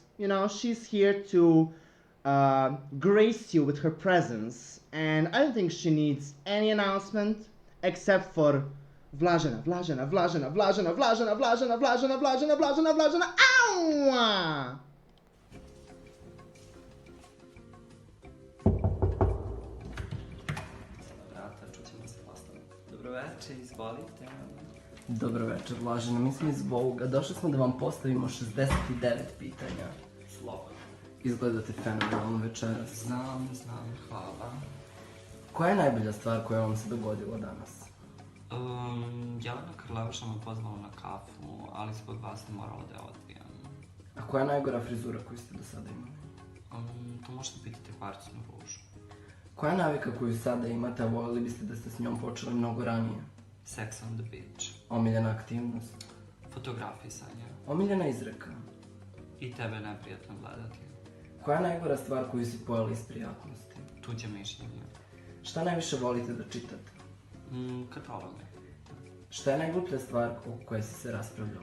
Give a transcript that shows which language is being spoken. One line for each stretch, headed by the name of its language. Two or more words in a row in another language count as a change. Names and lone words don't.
English: You know, she's here to grace you with her presence. And I don't think she needs any announcement except for Vlažena. Ow!
Serbian: Dobro večer, izvolite. Dobro večer, Vlažena, mi smo iz Vogue-a. Došli smo da vam postavimo 69 pitanja. Slobodno. Izgledate fenomenalno večeras. Znam, hvala. Koja je najbolja stvar koja vam se dogodila danas? Jelena Krleuša me pozvala na kafu, ali zbog vas ne morala da je odbijem. A koja je najgora frizura koju ste do sada imali? To možete pitati Kvarcinu Ružu. Koja je navika koju sada imate, a voljeli biste da ste s njom počeli mnogo ranije?
English: Sex on the beach.
Serbian: Omiljena aktivnost? Fotografisanje. Omiljena izreka? I tebe je neprijatno gledati. Koja je najgora stvar koju si pojela iz prijatnosti? Tuđe mišljenje. Šta najviše volite da čitate? Kataloge. Šta je najgluplja stvar oko koje si se raspravljala?